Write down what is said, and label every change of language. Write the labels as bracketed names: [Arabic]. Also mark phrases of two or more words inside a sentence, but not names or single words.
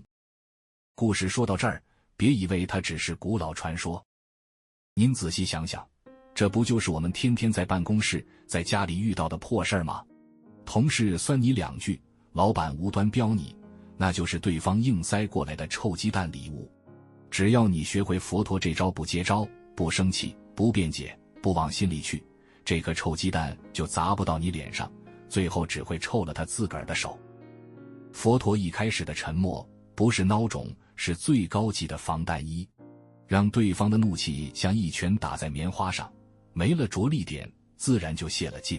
[Chinese] 故事說到這兒，別以為它只是古老傳說。您仔細想想，這不就是我們天天在辦公室、在家裡遇到的破事兒嗎？同事酸你兩句，老闆無端飆你，那就是對方硬塞過來的臭雞蛋禮物。只要你學會佛陀這招，不接招，不生氣，不辯解，不往心裡去，這顆臭雞蛋就砸不到你臉上，最後只会臭了他自個兒的手。佛陀一開始的沉默，不是孬種，是最高級的防彈衣，讓對方的怒氣像一拳打在棉花上，沒了着力點，自然就泄了勁。